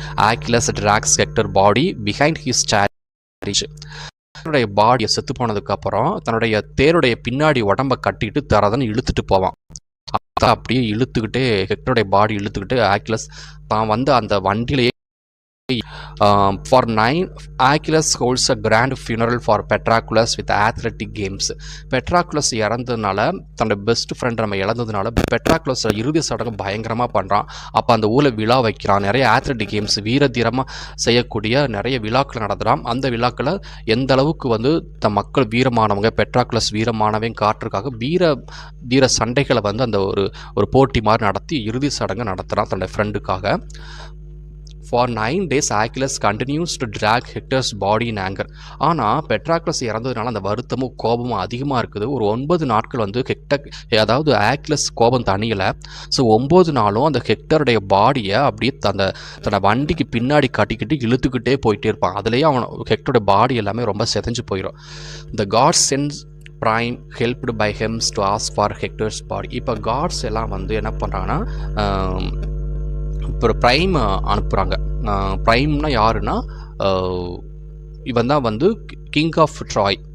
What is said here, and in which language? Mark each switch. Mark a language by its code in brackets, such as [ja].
[en] Achilles drags Hector body behind his chariot. [ta] தன்னுடைய பாடியை செத்து போனதுக்கு அப்புறம் தன்னுடைய தேருடைய பின்னாடி உடம்பை கட்டிட்டு தரதன்னு இழுத்துட்டு போவான். அப்படியே இழுத்துக்கிட்டே ஹெக்டருடைய பாடி இழுத்துக்கிட்டு ஆக்கிலஸ் தான் வந்து அந்த வண்டியிலேயே [en] For 9, Achilles holds a grand funeral for Patroclus with athletic games. [ta] பெட்ராக்லஸ் இறந்ததுனால தன்னோட பெஸ்ட் ஃப்ரெண்ட் நம்ம இழந்ததுனால பெட்ராக்லஸ் இறுதி சடங்கு பயங்கரமாக பண்ணுறான். அப்போ அந்த ஊரில் விழா வைக்கிறான். நிறைய ஆத்லெட்டிக் கேம்ஸ் வீர தீரமாக செய்யக்கூடிய நிறைய விழாக்கள் நடத்துகிறான். அந்த விழாக்களை எந்த அளவுக்கு வந்து மக்கள் வீரமானவங்க பெட்ராக்லஸ் வீரமானவங்க காட்டுறதுக்காக வீர சண்டைகளை வந்து அந்த ஒரு போட்டி மாதிரி நடத்தி இறுதி சடங்கு நடத்துகிறான் தன்னோட ஃப்ரெண்டுக்காக. [en] For 9 days, Achilles continues to drag Hector's body in anger. [ta] ஆனால் பெட்ராக்லஸ் இறந்ததுனால அந்த வருத்தமும் கோபமும் அதிகமாக இருக்குது. ஒரு 9 நாட்கள் வந்து அதாவது ஆக்கிலஸ் கோபம் தனியலை. ஸோ 9 நாளும் அந்த ஹெக்டருடைய பாடியை அப்படியே தன்னோட வண்டிக்கு பின்னாடி கட்டிக்கிட்டு இழுத்துக்கிட்டே போயிட்டே இருப்பான். அதுலேயே ஹெக்டருடைய பாடி எல்லாமே ரொம்ப செதஞ்சு போயிடும். [en] The gods sends Prime helped by Hems to ask for Hector's body. [ta] இப்போ காட்ஸ் எல்லாம் வந்து என்ன பண்ணுறாங்கன்னா இப்போ ப்ரைம் அனுப்புகிறாங்க. ப்ரைம்னா யாருன்னா இவன் தான் வந்து கிங் ஆஃப் ட்ராய்.